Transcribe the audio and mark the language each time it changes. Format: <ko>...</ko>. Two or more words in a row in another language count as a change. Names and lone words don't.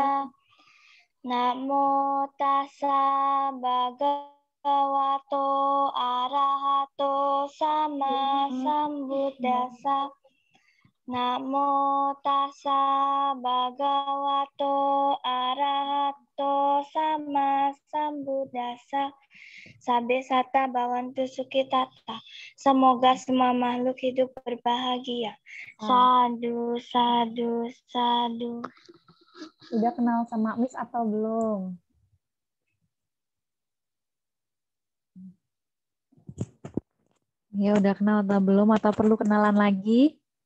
<pi>Namo tassa bhagavato arahato sama sambuddhassa. Namo tassa bhagavato arahato sama sambuddhassa. Sabe sata bawantu sukitata.</pi> <id>Semoga semua makhluk hidup berbahagia.</id> <pi>Sadu, sadu, sadu.</pi> <id>Udah kenal sama Miss atau belum? Ya udah kenal atau belum atau perlu kenalan lagi?</id>